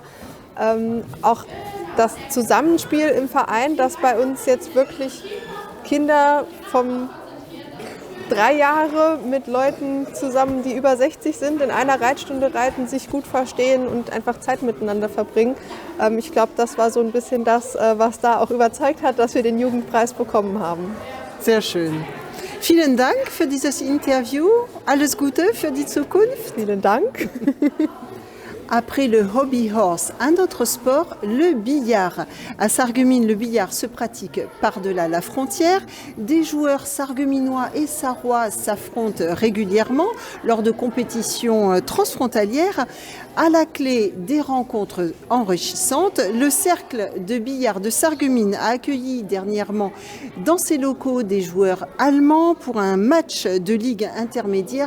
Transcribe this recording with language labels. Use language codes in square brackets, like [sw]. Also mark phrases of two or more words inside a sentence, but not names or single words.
[de] Auch das Zusammenspiel im Verein, dass bei uns jetzt wirklich Kinder vom 3 Jahre mit Leuten zusammen, die über 60 sind, in einer Reitstunde reiten, sich gut verstehen und einfach Zeit miteinander verbringen. Ich glaube, das war so ein bisschen das, was da auch überzeugt hat, dass wir den Jugendpreis bekommen haben. Sehr schön. Vielen Dank für dieses Interview. Alles Gute für die Zukunft. Vielen Dank. [fr] Après le [en] hobby horse, [fr] un autre sport, le billard. À Sarreguemines, le billard se pratique par-delà la frontière. Des joueurs sarregueminois et sarrois s'affrontent régulièrement lors de compétitions transfrontalières. À la clé des rencontres enrichissantes, le cercle de billard de Sarreguemines a accueilli dernièrement dans ses locaux des joueurs allemands pour un match de ligue intermédiaire.